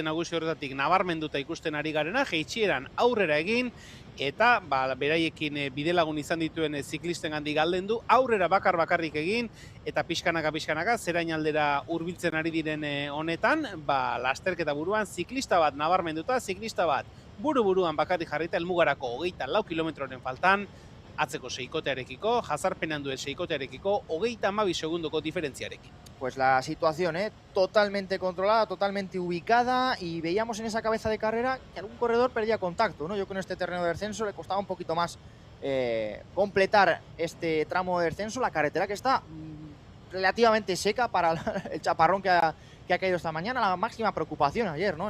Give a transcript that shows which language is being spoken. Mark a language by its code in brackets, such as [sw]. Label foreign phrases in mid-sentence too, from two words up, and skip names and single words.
[eu] nagusi horretatik nabarmenduta ikusten ari garena, jeitxieran aurrera egin, eta beraiekin bidelagun izan dituen ziklisten handi galden du, aurrera bakarrik egin, eta pixkanaka, zerain aldera hurbiltzen ari diren honetan, lasterketa buruan, ziklista bat nabarmenduta, ziklista bat buru-buruan bakarrik jarrita, helmugarako 24 kilometroren faltan, atzeko seikotearekiko, jazarpenean duen seikotearekiko, 32 segundoko diferentziarekin. [es] Pues la situación, totalmente controlada, totalmente ubicada, y veíamos en esa cabeza de carrera que algún corredor perdía contacto, ¿no? Yo con este terreno de descenso le costaba un poquito más completar este tramo de descenso, la carretera que está relativamente seca para el chaparrón que ha caído esta mañana, la máxima preocupación ayer, ¿no?